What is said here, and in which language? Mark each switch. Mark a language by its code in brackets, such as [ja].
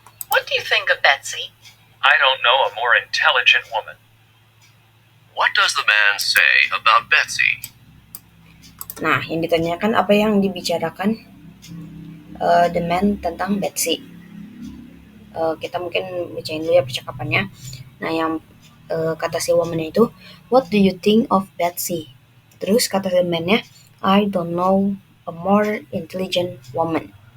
[en] What do you think of Betsy? I don't know a more intelligent woman. What does the man say about Betsy? [id] Nah, yang ditanyakan apa yang dibicarakan the man tentang Betsy. Kita mungkin bacain dulu ya percakapannya. Nah, yang kata si woman itu, what do you think of Betsy? Terus kata [en] the man-nya, I don't know a more intelligent woman.